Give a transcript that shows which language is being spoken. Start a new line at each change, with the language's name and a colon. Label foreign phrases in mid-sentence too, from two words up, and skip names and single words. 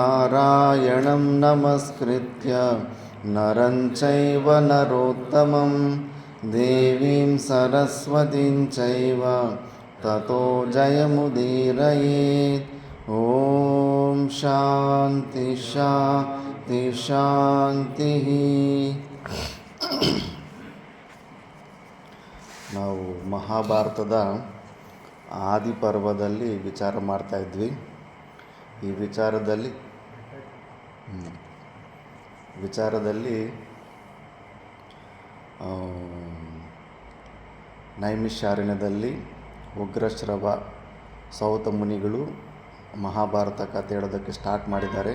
Sanskrit: ನಾರಾಯಣಂ ನಮಸ್ಕೃತ್ಯ ನರಂ ಚೈವ ನರೋತ್ತಮಂ ದೇವೀಂ ಸರಸ್ವತೀಂ ಚೈವ ತತೋ ಜಯಮುದೀರಯೇತ್. ಓಂ ಶಾಂತಿ ಶಾಂತಿ ಶಾಂತಿ.
Kannada: ನಾವು ಮಹಾಭಾರತದ ಆದಿಪರ್ವದಲ್ಲಿ ವಿಚಾರ ಮಾಡ್ತಾಯಿದ್ವಿ. ಈ ವಿಚಾರದಲ್ಲಿ ನೈಮಿಷಾರಣ್ಯದಲ್ಲಿ ಉಗ್ರಶ್ರವ ಸೌತ ಮುನಿಗಳು ಮಹಾಭಾರತ ಕಥೆ ಹೇಳೋದಕ್ಕೆ ಸ್ಟಾರ್ಟ್ ಮಾಡಿದ್ದಾರೆ.